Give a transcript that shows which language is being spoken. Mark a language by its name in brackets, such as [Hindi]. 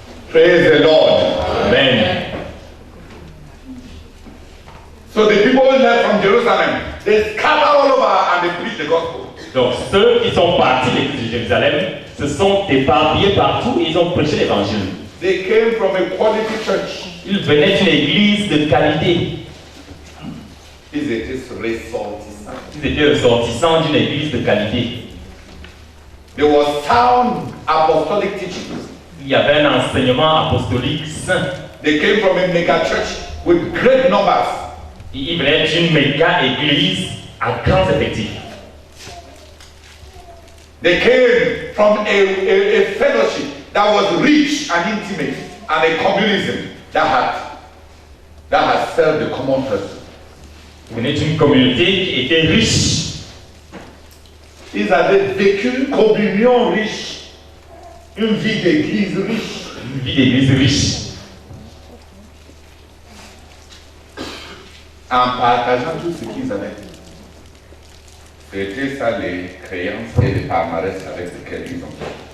[English] Praise the Lord. Amen. So the people who left from Jerusalem, they scatter all over and they preach the gospel. [French] Donc ceux qui sont partis de l'église de Jérusalem se sont éparpillés partout et ils ont prêché l'évangile. [English] They came from a quality church. [French] Ils venaient d'une église de qualité. Ils étaient ressortissants. Ils étaient ressortissants d'une église de qualité. [English] There was sound apostolic teachings. [French] Il y avait un enseignement apostolique saint. [English] They came from a mega church with great numbers. [French] Ils venaient d'une méga église à grands effectifs. [English] They came from a fellowship that was rich and intimate, and a communism that had served the common person. [French] Ils venaient d'une communauté qui était riche. Ils avaient vécu une communion riche, une vie d'église riche. Une vie d'église riche. En partageant tout ce qu'ils avaient. C'était ça les créances et les palmarès avec lesquels ils ont fait.